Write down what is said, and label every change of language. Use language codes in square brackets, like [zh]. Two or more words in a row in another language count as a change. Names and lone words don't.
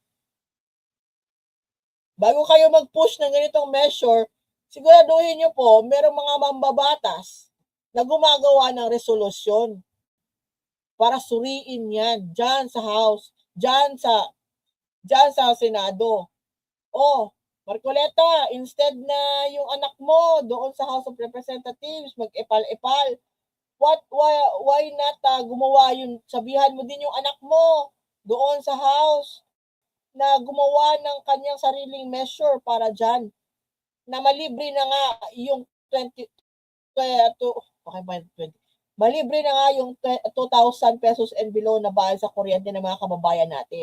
[tl] Bago kayo mag-push ng ganitong measure, siguraduhin nyo po, merong mga mambabatas na gumagawa ng resolusyon para suriin yan dyan sa House, dyan sa Senado. Oh, Marcoleta, instead na yung anak mo doon sa House of Representatives mag-epal-epal, [en] why not [tl] gumawa yun? Sabihan mo din yung anak mo doon sa House na gumawa ng kanyang sariling measure para dyan na malibre na nga yung 20 malibre na nga yung 2,000 pesos [en] and below [tl] na bayad sa kuryente ng mga kababayan natin.